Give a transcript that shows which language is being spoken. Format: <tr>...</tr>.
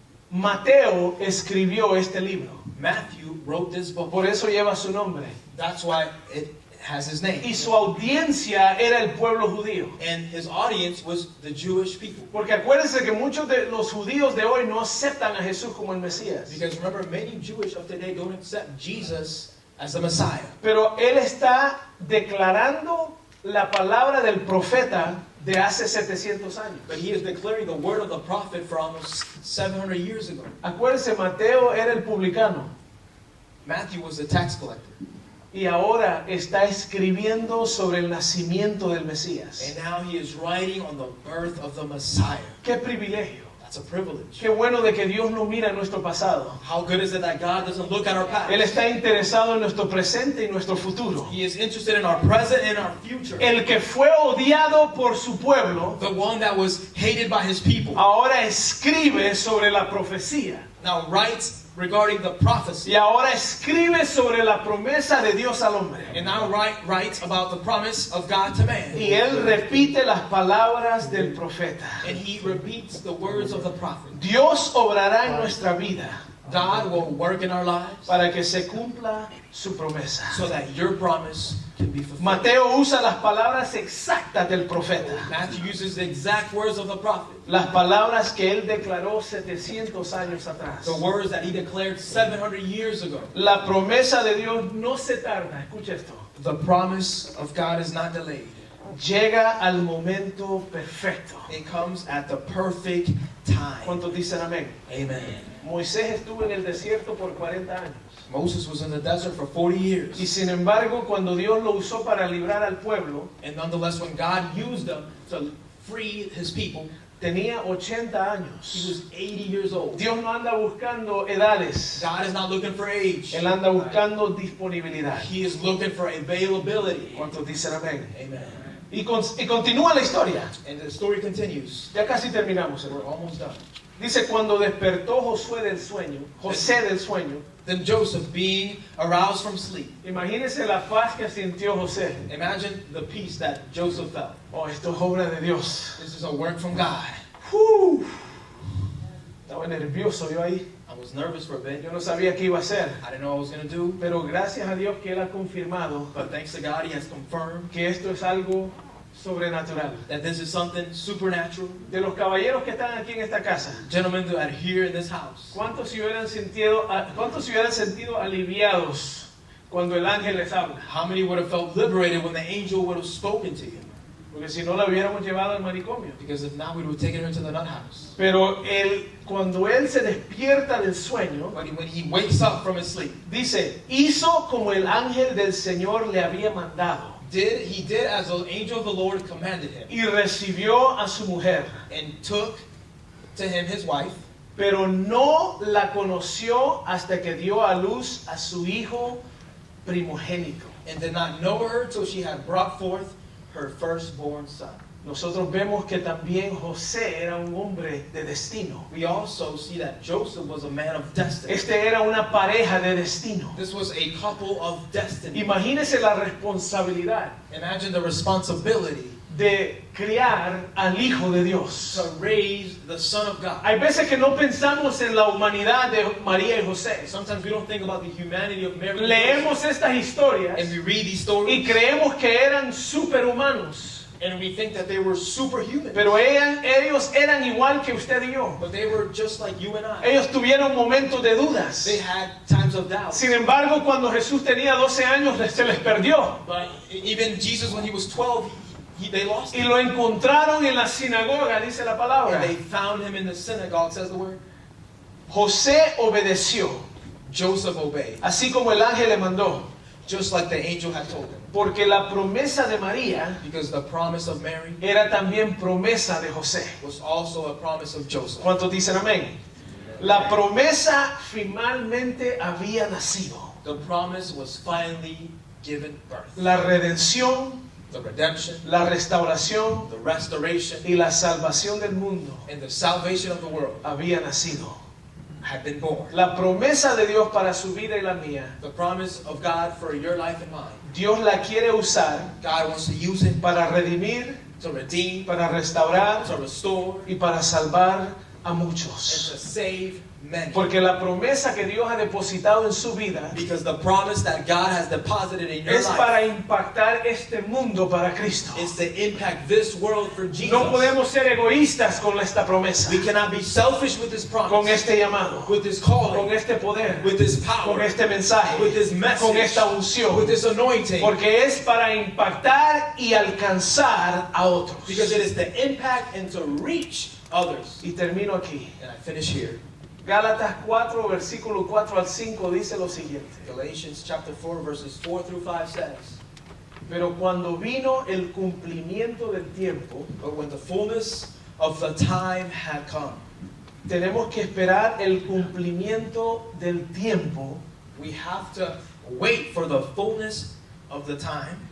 <es>Mateo escribió este libro,</es> <en>Matthew wrote this book.</en> <es>por eso lleva su nombre.</es> <en>That's why it has his name.</en> <es>Y su audiencia era el pueblo judío.</es> <en>And his audience was the Jewish people.</en> <es>Porque acuérdense que muchos de los judíos de hoy no aceptan a Jesús como el Mesías.</es> <en>Because remember, many Jewish of today don't accept Jesus as the Messiah.</en> <es>Pero él está declarando la palabra del profeta de hace 700 años.</es> <en>But he is declaring the word of the prophet for almost 700 years ago.</en> <es>Acuérdense, Mateo era el publicano</es> <en>Matthew was the tax collector.</en> <es>y ahora está escribiendo sobre el nacimiento del Mesías.</es> <en>And now he is writing on the birth of the Messiah.</en> <es>¡Qué privilegio!</es> <en>That's a privilege.</en> <es>¡Qué bueno de que Dios no mira nuestro pasado!</es> <en>How good is it that God doesn't look at our past?</en> <es>Él está interesado en nuestro presente y nuestro futuro.</es> <en>He is interested in our present and our future.</en> <es>El que fue odiado por su pueblo,</es> <en>The one that was hated by his people</en> <es>ahora escribe sobre la profecía.</es> <en>now writes regarding the prophecy.</en> <es>Y ahora escribe sobre la promesa de Dios al hombre.</es> <en>And now writes about the promise of God to man.</en> <es>Y él repite las palabras del profeta.</es> <en>And he repeats the words of the prophet.</en> <es>Dios obrará en nuestra vida</es> <en>God will work in our lives</en> <es>para que se cumpla su promesa.</es> <en>so that your promise can be fulfilled.</en> <es>Mateo usa las palabras exactas del profeta.</es> <en>Matthew uses the exact words of the prophet.</en> <es>Las palabras que él declaró 700 años atrás.</es> <en>The words that he declared 700 years ago.</en> <es>La promesa de Dios no se tarda. Escucha esto.</es> <en>The promise of God is not delayed.</en> <es>Llega al momento perfecto.</es> <en>It comes at the perfect time.</en> <es>¿Cuántos dicen amén?</es> <en>Amen.</en> <es>Moisés estuvo en el desierto por 40 años.</es> <en>Moses was in the desert for 40 years.</en> <es>Y sin embargo, cuando Dios lo usó para librar al pueblo,</es> <en>And nonetheless, when God used them to free his people.</en> <es>Tenía 80</es> <en>He</en> <es>años.</es> <en>was 80 years old.</en> <es>Dios no anda buscando edades.</es> <en>God is not looking for age.</en> <es>Él anda buscando disponibilidad.</es> <en>He is looking for availability.</en> <es>¿Cuántos dicen amén?</es> <en>Amen.</en> <es>Y continúa la historia.</es> <en>And the story continues.</en> <es>Ya casi terminamos,</es> <en>We're</en> <es>hermano.</es> <en>almost done.</en> <es>Dice, cuando despertó José del sueño,</es> <en>Then Joseph, being aroused from sleep.</en> <es>imagínese la paz que sintió José.</es> <en>Imagine the peace that Joseph felt.</en> <es>Oh, esto es obra de Dios.</es> <en>This is a work from God.</en> <es>Estaba nervioso yo ahí.</es> <en>I was nervous for a bit.</en> <es>Yo no sabía qué iba a hacer.</es> <en>I didn't know what I was going to do.</en> <es>Pero gracias a Dios que Él ha confirmado</es> <en>But thanks to God, He has confirmed</en> <es>que esto es algo sobrenatural.</es> <en>that this is something supernatural.</en> <es>De los caballeros que están aquí en esta casa,</es> <en>Gentlemen that are here in this house,</en> <es>¿cuántos se hubieran sentido aliviados cuando el ángel les habla?</es> <en>how many would have felt liberated when the angel would have spoken to you?</en> <es>Porque si no la hubiéramos llevado al manicomio.</es> <en>Because if not, we would have taken her to the nut house.</en> <es>Pero cuando él se despierta del sueño,</es> <en>But when he wakes up from his sleep,</en> <es>dice, hizo como el ángel del Señor le había mandado</es> <en>he did as the angel of the Lord commanded him,</en> <es>y recibió a su mujer,</es> <en>and took to him his wife,</en> <es>pero no la conoció hasta que dio a luz a su hijo primogénito.</es> <en>and did not know her till she had brought forth her firstborn son.</en> <es>Nosotros vemos que también José era un hombre de destino.</es> <en>We also see that Joseph was a man of destiny.</en> <es>Este era una pareja de destino.</es> <en>This was a couple of destiny.</en> <es>Imagínese la responsabilidad</es> <en>Imagine the responsibility</en> <es>de criar al Hijo de Dios.</es> <en>to raise the Son of God.</en> <es>Hay veces que no pensamos en la humanidad de María y José.</es> <en>Sometimes we don't think about the humanity of Mary and Joseph,</en> <es>Leemos estas historias</es> <en>and we read these</en> <es>y</es> <en>stories</en> <es>creemos que eran superhumanos.</es> <en>and we think that they were superhuman.</en> <es>Pero ellos eran igual que usted y yo.</es> <en>But they were just like you and I.</en> <es>Ellos tuvieron momentos de dudas.</es> <en>They had times of doubt.</en> <es>Sin embargo, cuando Jesús tenía 12 años, se les perdió.</es> <en>But even Jesus, when he was 12, they lost</en> <es>Y</es> <en>him.</en> <es>lo encontraron en la sinagoga, dice la palabra.</es> <en>And they found him in the synagogue, says the word.</en> <es>José obedeció,</es> <en>Joseph obeyed,</en> <es>así como el ángel le mandó.</es> <en>just like the angel had told him.</en> <es>Porque la promesa de María</es> <en>Because the promise of Mary</en> <es>era también promesa de José.</es> <en>was also a promise of Joseph.</en> <es>¿Cuántos dicen amén? La promesa finalmente había nacido.</es> <en>The promise was finally given birth.</en> <es>La redención,</es> <en>The redemption,</en> <es>la restauración</es> <en>the restoration,</en> <es>y la salvación del mundo</es> <en>and the salvation of the world</en> <es>había nacido.</es> <en>had been born.</en> <es>La promesa de Dios para su vida y la mía,</es> <en>The promise of God for your life and mine.</en> <es>Dios la quiere usar</es> <en>God wants to use it</en> <es>para redimir,</es> <en>to redeem,</en> <es>para restaurar</es> <en>to restore,</en> <es>y para salvar a</es> <en>and</en> <es>muchos.</es> <en>to save many.</en> <es>Porque la promesa que Dios ha depositado en su vida</es> <en>Because the promise that God has deposited in your</en> <es>es</es> <en>life</en> <es>para impactar este mundo para Cristo.</es> <en>is to impact this world for Jesus.</en> <es>No podemos ser egoístas con esta promesa,</es> <en>We cannot be selfish with this</en> <es>con</es> <en>promise,</en> <es>este llamado,</es> <en>with this</en> <es>con</es> <en>calling,</en> <es>este poder,</es> <en>with this</en> <es>con</es> <en>power,</en> <es>este mensaje,</es> <en>with this message,</en> <es>con esta</es> <en>with</en> <es>unción.</es> <en>this anointing.</en> <es>Porque es para impactar y alcanzar a otros.</es> <en>Because it is to impact and to reach others.</en> <es>Y termino aquí.</es> <en>And I finish here.</en> <es>Gálatas 4, versículo 4 al 5 dice lo siguiente.</es> <en>Galatians chapter 4 verses 4 through 5 says,</en> <es>Pero cuando vino el cumplimiento del tiempo,</es> <en>but when the fullness of the time had come,</en> <es>tenemos que esperar el cumplimiento del tiempo</es> <en>we have to wait for the fullness of the time</en>